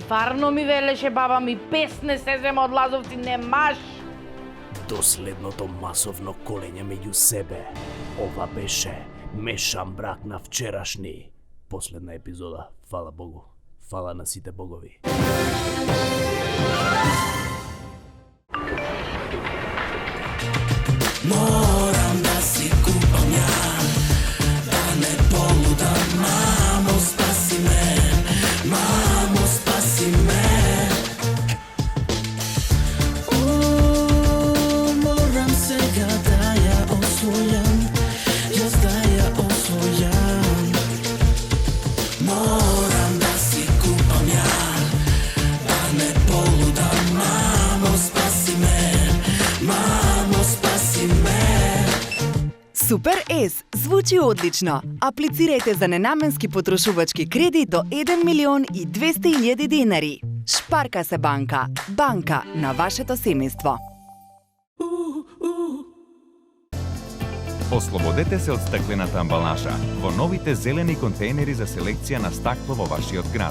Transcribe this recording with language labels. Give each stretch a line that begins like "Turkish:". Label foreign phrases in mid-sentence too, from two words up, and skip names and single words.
Macedonian: Арно ми велеше баба ми, песне се зема од Лазовци, не маш. Доследното масовно колење меѓу себе. Ова беше Мешан брак на вчерашни. Последна епизода. Фала Богу. Фала на сите богови.
Serbian: Moram da si kupam ja, da ne poludam. Mamo, spasi me, mamo, spasi me.
Macedonian: Moram сега да ја освојам, јас да ја освојам.
Serbian: Moram da si kupam ja, da ne poludam. Mamo, spasi me, mamo, spasi me.
Macedonian: Супер С звучи одлично. Аплицирајте за ненаменски потрошувачки кредит до 1 милион и 200.000 денари. Шпарка се банка. Банка на вашето семејство. Ослободете се од стаклената амбалажа во новите зелени контейнери за селекција на стакло во вашиот град.